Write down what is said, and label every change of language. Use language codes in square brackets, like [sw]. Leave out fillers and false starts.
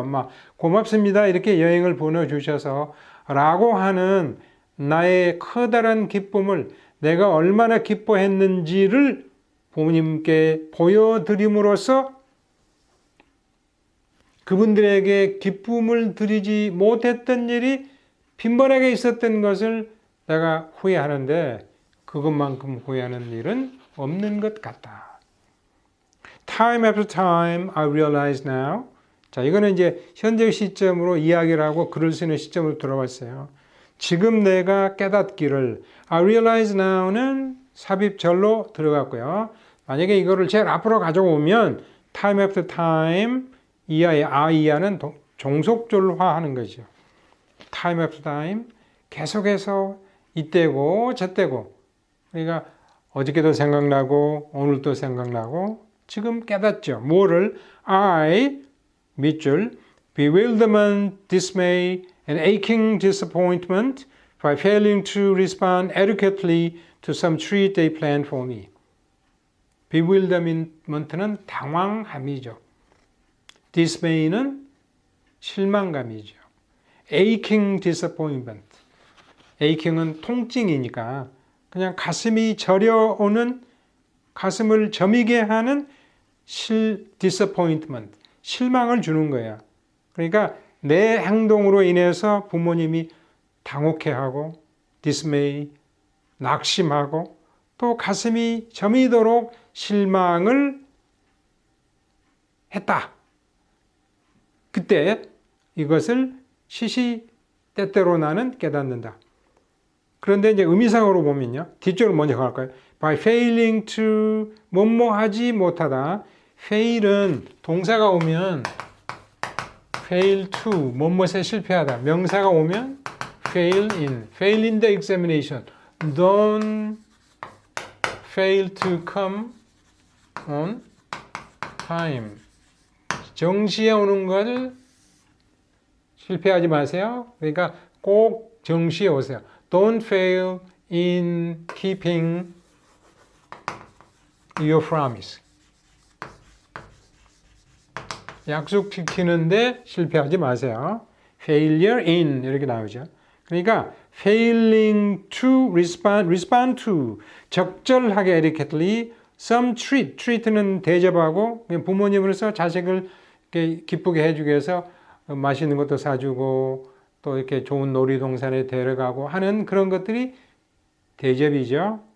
[ko] 엄마 고맙습니다. 이렇게 여행을 보내주셔서 라고 하는 나의 커다란 기쁨을 내가 얼마나 기뻐했는지를 부모님께 보여드림으로써 그분들에게 기쁨을 드리지 못했던 일이 빈번하게 있었던 것을 내가 후회하는데 그것만큼 후회하는 일은 없는 것 같다. [en] Time after time I realize now. [ko] 자, 이거는 이제 현재 시점으로 이야기를 하고 글을 쓰는 시점으로 들어왔어요. 지금 내가 깨닫기를 [en] I realize now [ko] 는 삽입절로 들어갔고요. 만약에 이거를 제일 앞으로 가져오면 time after time 이하는 종속절화하는 거죠. time after time 계속해서 이때고 저때고 그러니까 어저께도 생각나고 오늘도 생각나고 지금 깨닫죠. 뭐를 [en] I [ko] 밑줄 [en] bewilderment, dismay and aching disappointment by failing to respond adequately to some treat they planned for me. [ko] bewilderment는 당황함이죠. dismay는 실망감이죠. [en] aching disappointment. [ko] aching은 통증이니까 그냥 가슴이 저려오는 가슴을 저미게 하는 disappointment. 실망을 주는 거야. 그러니까 내 행동으로 인해서 부모님이 당혹해하고 dismay, 낙심하고 또 가슴이 저미도록 실망을 했다. 그때 이것을 시시때때로 나는 깨닫는다. 그런데 이제 의미상으로 보면요. 뒤쪽으로 먼저 갈까요? [en] By failing to [ko] 뭐뭐하지 못하다. fail은 동사가 오면 fail to 뭐뭐에 실패하다. 명사가 오면 [en] fail in the examination. Don't fail to come on time. [ko] 정시에 오는 것을 실패하지 마세요. 그러니까 꼭 정시에 오세요. [en] Don't fail in keeping your promise. [ko] 약속 지키는데 실패하지 마세요. failure in 이렇게 나오죠. 그러니까 [en] failing to respond to [ko] 적절하게 adequately [en] some treat [ko] 는 대접하고 부모님으로서 자식을 이렇게 기쁘게 해주기 위해서 맛있는 것도 사주고 또 이렇게 좋은 놀이동산에 데려가고 하는 그런 것들이 대접이죠.